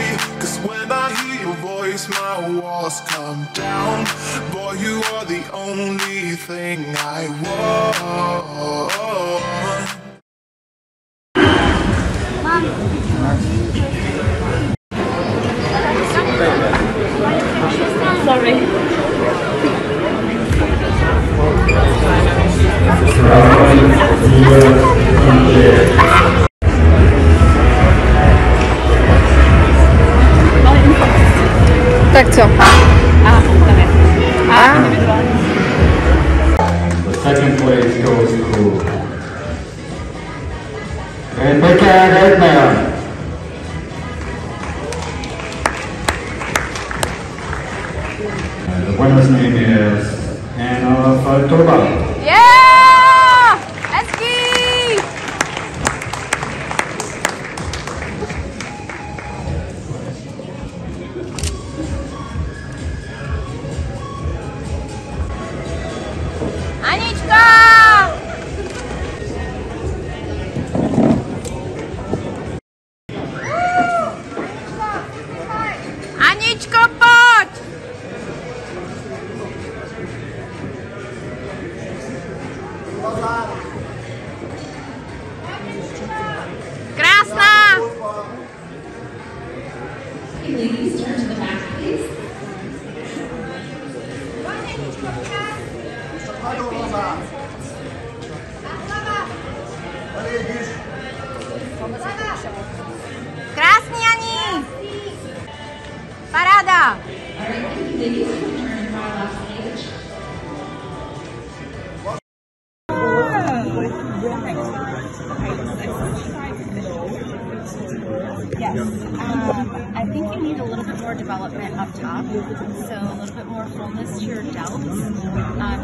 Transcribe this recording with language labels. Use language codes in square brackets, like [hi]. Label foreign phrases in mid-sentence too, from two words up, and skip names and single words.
[en] Cause when I hear your voice, my walls come down. Boy, you are the only thing I want. Sorry. [cs] Tak co? [en] The second place goes to Rebecca Redman. And the winner's name is Anna Faltova. Yeah! [cs] Hezký! Anička! Aničko, pojď! Krásná! [en] Ladies, turn to the back, please. [cs] Krásný, Ani! Paráda! [en] All right, thank you, ladies. Turn to our last page. I think you need a little bit more development up top, so a little bit more fullness to your delts.